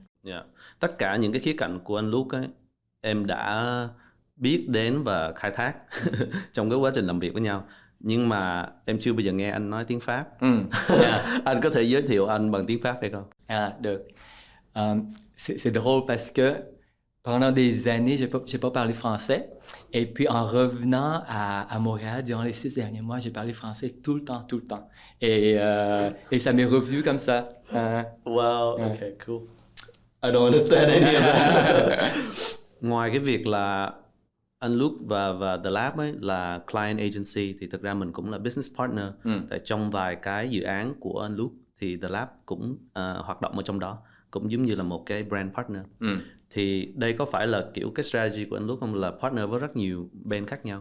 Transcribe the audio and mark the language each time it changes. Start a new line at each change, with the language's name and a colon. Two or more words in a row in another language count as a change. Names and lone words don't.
Vietnamese: Tất cả những cái khía cạnh của anh Luke ấy, em đã biết đến và khai thác trong cái quá trình làm việc với nhau. Nhưng mà em chưa bao giờ nghe anh nói tiếng Pháp. Anh có thể giới thiệu anh bằng tiếng Pháp hay không? Được.
French: C'est drôle parce que Pendant des années, j'ai pas parlé français. Et puis en revenant à Montréal durant les 6 derniers mois, j'ai parlé français tout le temps. Et ça m'est revenu comme ça.
English: Wow, okay, cool. I don't understand any of that.
Vietnamese: Ngoài cái việc là anh Luke và The Lab ấy là
English: client agency
Vietnamese: thì thực ra mình cũng là
English: business partner.
Vietnamese: Tại trong vài cái dự án của anh Luke thì The Lab cũng hoạt động ở trong đó, cũng giống như là một cái
English: brand partner.
Vietnamese: Thì đây có phải là kiểu cái strategy của anh Luke không, là partner với rất nhiều bên khác nhau?